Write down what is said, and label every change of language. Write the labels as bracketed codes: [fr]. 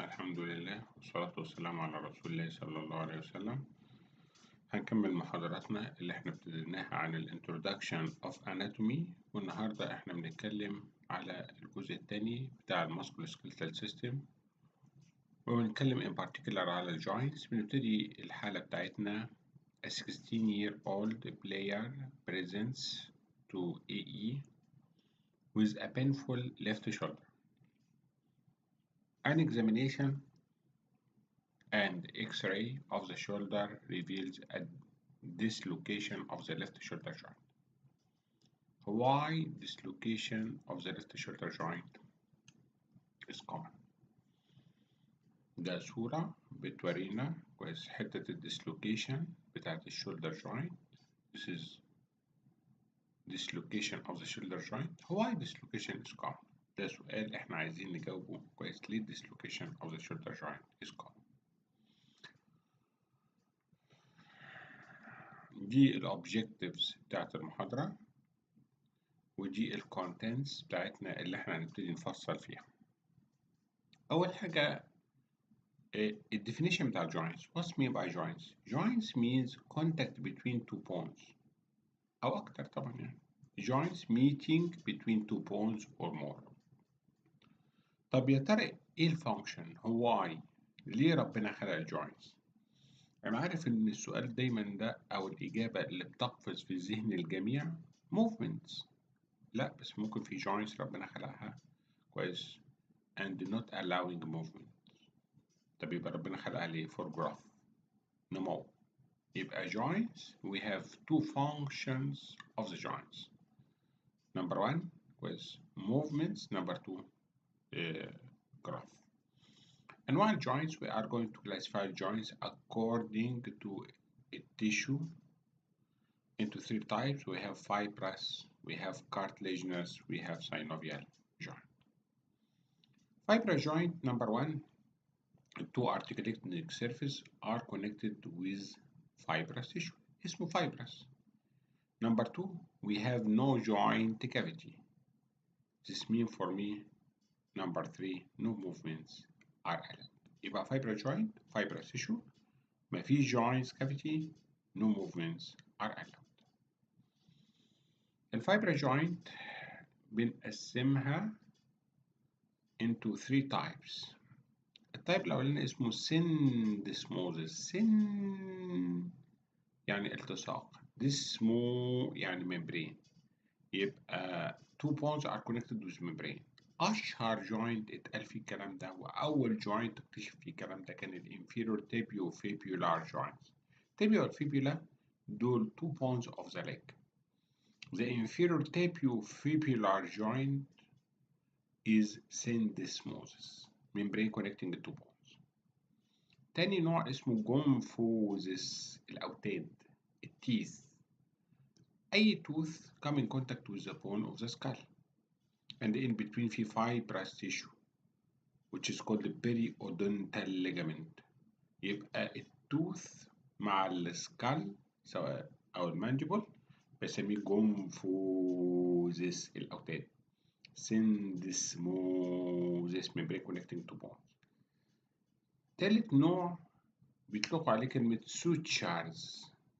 [ar] الحمد لله والصلاة والسلام على رسول الله صلى الله عليه وسلم. هنكمل محاضراتنا اللي احنا ابتديناها عن ال [en] Introduction of Anatomy، [ar] والنهاردة احنا بنتكلم على الجزء الثاني بتاع ال [en] Musculoskeletal System، [ar] وبنتكلم [en] in particular [ar] على ال Joints. بنبتدي الحالة بتاعتنا: [en] A 16-year-old player presents to AE with a painful left shoulder. An examination and X-ray of the shoulder reveals a dislocation of the left shoulder joint. Why dislocation of the left shoulder joint is common. [ar] ده صورة بتورينا كويس حتة الديسلوكيشن بتاعت الشولدر joint. [en] This is dislocation of the shoulder joint. Why dislocation is common. [ar] ده سؤال احنا عايزين نجاوبه كويس. ليه [en] dislocation of the shoulder joint is common. [ar] دي الأوبجيكتيفز بتاعت المحاضرة، ودي الكونتنتس بتاعتنا اللي احنا هنبتدي نفصل فيها. أول حاجة الديفينيشن بتاع الجوينتس. [en] What's mean by joints? Joints means contact between two bones [ar] أو أكتر طبعا يعني. [en] Joints meeting between two bones or more. [ar] طب يا ترى إيه الفانكشن؟ [en] why؟ [ar] ليه ربنا خلق الجوينتس؟ أنا عارف إن السؤال دايما ده أو الإجابة اللي بتقفز في ذهن الجميع [en] movements. [ar] لا، بس ممكن في joints ربنا خلقها كويس [en] and not allowing movement. [ar] طب يبقى ربنا خلقها ليه؟ [en] for growth، [ar] نمو. يبقى [en] joints we have two functions of the joints. Number one [ar] كويس [en] movements. Number two growth. [ar] أنواع [en] joints we are going to classify joints according to a tissue into three types. We have fibrous, we have cartilaginous, we have synovial joint. Fibrous joint, number one, two articulating surfaces are connected with fibrous tissue. [ar] اسمه fibrous. [en] Number two, we have no joint cavity. This means for me, number three, no movements are allowed. [ar] يبقى [en] fibrous joint, fibrous tissue, [ar] ما فيش [en] joint cavity, no movements are allowed. الفايبرous joint [ar] بنقسمها [en] into three types. [ar] التايب الأولاني اسمه syndesmosis. سن يعني التصاق، ديسمو يعني membrane. [en] يبقى two bones are connected with membrane. [ar] أشهر joint اتقال فيه الكلام ده وأول joint اكتشف فيه الكلام ده كان [en] inferior tibiofibular joints. tibia والfibula دول two bones of the leg. The inferior tibiofibular joint is syndesmosis, membrane connecting the two bones. [ar] تاني نوع اسمه جومفوزيس، الأوتاد، التيث. أي [en] tooth come in contact with the bone of the skull and in between [ar] في [en] fibrous tissue which is called the periodontal ligament. [ar] يبقى التوث مع السكال سواء أو المانجبل بسميه جومفوزيس، الأوتاد. [en] syndesmosis membrane connecting two bones. [ar] تالت نوع بيطلقوا عليه كلمة sutures.